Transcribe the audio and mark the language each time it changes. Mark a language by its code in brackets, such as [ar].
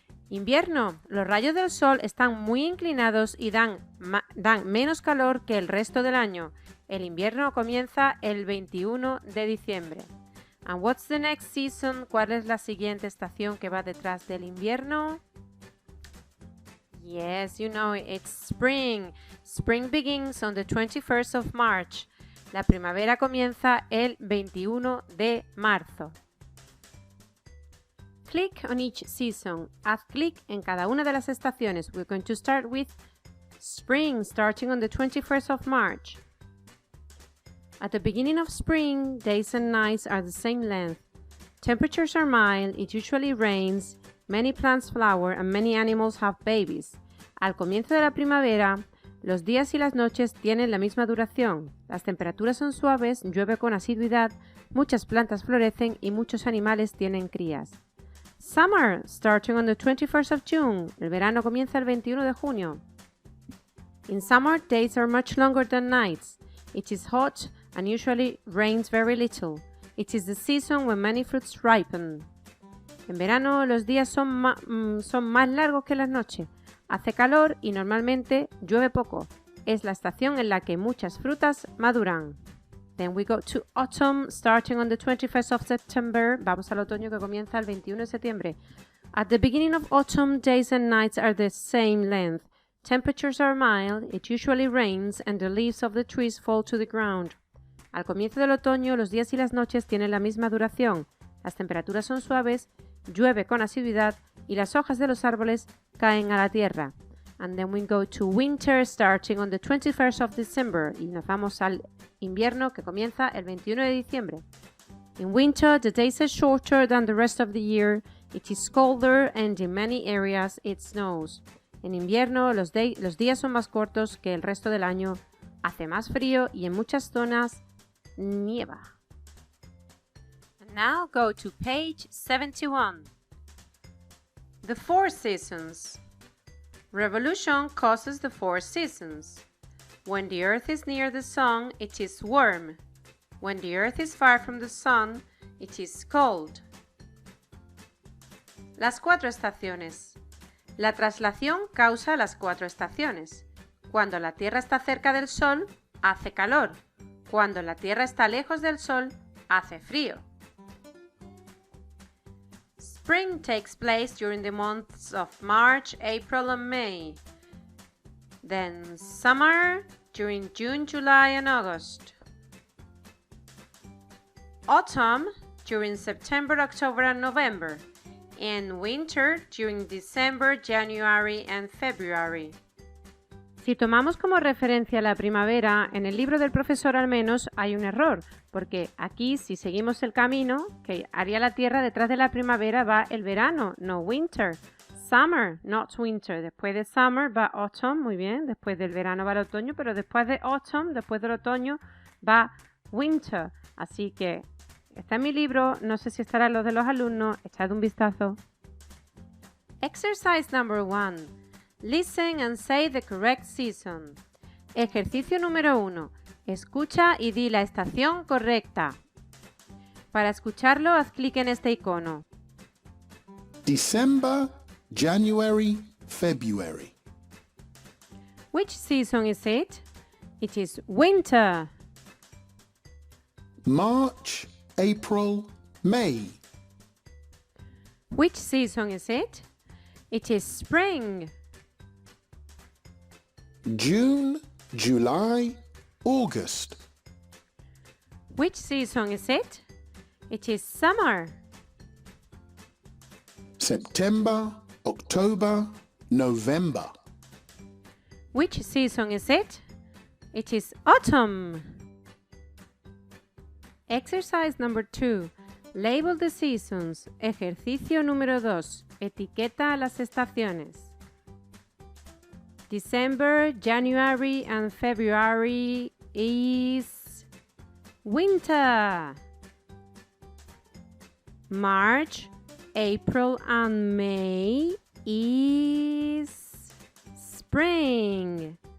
[es] Invierno. Los rayos del sol están muy inclinados y dan menos calor que el resto del año. El invierno comienza el 21 de diciembre. [en] And what's the next season? [es] ¿Cuál es la siguiente estación que va detrás del invierno? [en] Yes, you know it. It's spring. Spring begins on the 21st of March. [es] La primavera comienza el 21 de marzo. [en] Click on each season. [es] Haz clic en cada una de las estaciones. [en] We're going to start with spring, starting on the 21st of March. At the beginning of spring, days and nights are the same length. Temperatures are mild, it usually rains, many plants flower and many animals have babies. [es] Al comienzo de la primavera, los días y las noches tienen la misma duración. Las temperaturas son suaves, llueve con asiduidad, muchas plantas florecen y muchos animales tienen crías. [en] Summer, starting on the 21st of June. [es] El verano comienza el 21 de junio. [en] In summer, days are much longer than nights. It is hot and usually rains very little. It is the season when many fruits ripen. [es] En verano, los días son más largos que las noches. Hace calor y normalmente llueve poco. Es la estación en la que muchas frutas maduran. [en] Then we go to autumn, starting on the 21st of September. [es] Vamos al otoño que comienza el 21 de septiembre. [en] At the beginning of autumn, days and nights are the same length. Temperatures are mild, it usually rains, and the leaves of the trees fall to the ground. [es] Al comienzo del otoño, los días y las noches tienen la misma duración. Las temperaturas son suaves, llueve con asiduidad y las hojas de los árboles caen a la tierra. [en] And then we go to winter, starting on the 21st of December. [es] Y nos vamos al invierno que comienza el 21 de diciembre. [en] In winter, the days are shorter than the rest of the year. It is colder and in many areas it snows. [es] En invierno, los días son más cortos que el resto del año. Hace más frío y en muchas zonas nieva. [en] And now go to page 71. The four seasons. Revolution causes the four seasons. When the earth is near the sun, it is warm. When the earth is far from the sun, it is cold. [es] Las cuatro estaciones. La traslación causa las cuatro estaciones. Cuando la Tierra está cerca del Sol, hace calor. Cuando la Tierra está lejos del Sol, hace frío. [en] Spring takes place during the months of March, April and May. Then summer during June, July and August. Autumn during September, October and November. And winter during December, January and February. [es] Si tomamos como referencia la primavera, en el libro del profesor al menos hay un error, porque aquí si seguimos el camino que haría la Tierra, detrás de la primavera va el verano, no winter. [en] Summer, not winter. [es] Después de summer va autumn, muy bien. Después del verano va el otoño, pero después de autumn, después del otoño, va winter. Así que está en mi libro, no sé si estará en los de los alumnos, echad un vistazo. [en] Exercise number 1. Listen and say the correct season. [es] Ejercicio número 1. Escucha y di la estación correcta. Para escucharlo, haz clic en este icono. [en] December, January, February. Which season is it? It is winter. March, April, May. Which season is it? It is spring. June, July, August. Which season is it? It is summer. September, October, November. Which season is it? It is autumn. Exercise number 2. Label the seasons. [es] Ejercicio número 2. Etiqueta las estaciones. [en] December, January and February is winter. March, April and May is spring.